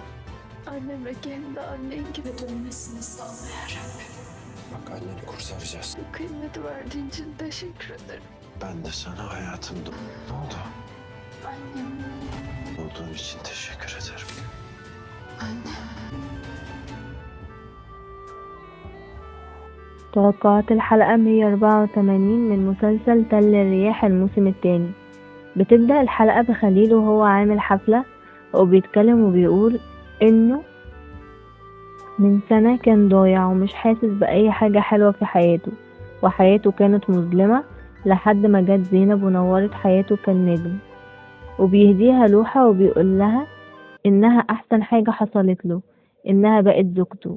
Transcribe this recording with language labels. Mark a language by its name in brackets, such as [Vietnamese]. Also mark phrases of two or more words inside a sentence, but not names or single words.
[Turkish] anneme kendi annen gibi dönmesini sağla ya Rabbim. Bak anneni kurtaracağız. Bu kıymeti verdiğin için teşekkür ederim. Ben de sana hayatımda ne oldu? Annem, Olduğun için teşekkür ederim. annem. [Arabic] توقعات الحلقة 184 من مسلسل تل الرياح الموسم الثاني. بتبدأ الحلقة بخليل وهو عامل حفلة وبيتكلم وبيقول إنه من سنة كان ضايع ومش حاسس بأي حاجة حلوة في حياته، وحياته كانت مظلمة لحد ما جت زينب ونورت حياته كالنجم، وبيهديها لوحة وبيقول لها إنها أحسن حاجة حصلت له، إنها بقت زوجته.